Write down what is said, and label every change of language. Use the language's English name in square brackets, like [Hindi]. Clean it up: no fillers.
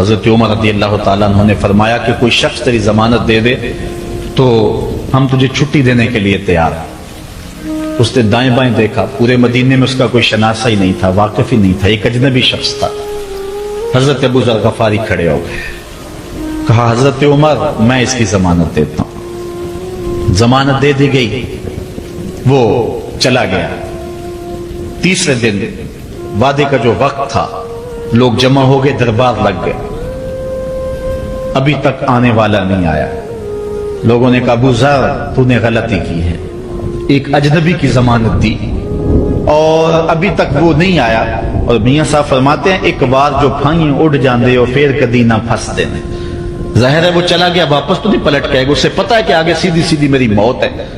[Urdu] حضرت عمر رضی اللہ تعالیٰ عنہ نے فرمایا کہ کوئی شخص تیری ضمانت دے دے تو ہم تجھے چھٹی دینے کے لیے تیار ہیں. اس نے دائیں بائیں دیکھا، پورے مدینے میں اس کا کوئی شناسہ ہی نہیں تھا، واقف ہی نہیں تھا، ایک اجنبی شخص تھا. حضرت ابو ذر غفاری کھڑے ہو گئے، کہا حضرت عمر میں اس کی ضمانت دیتا ہوں. ضمانت دے دی گئی، وہ چلا گیا. تیسرے دن وعدے کا جو وقت تھا لوگ جمع ہو گئے، دربار لگ گئے. ابھی تک آنے والا نہیں آیا. لوگوں نے کہا ابو ذر تو نے غلطی کی ہے، ایک اجنبی کی ضمانت دی اور ابھی تک وہ نہیں آیا. [Punjabi] اور میاں صاحب فرماتے ہیں ایک بار جو پھائیں اڑ جاندے ہو پھر کدی نہ پھنس دینے. [Urdu] ظاہر ہے وہ چلا گیا، واپس تو نہیں پلٹ کے آئے گا، اسے پتا ہے کہ آگے سیدھی سیدھی میری موت ہے.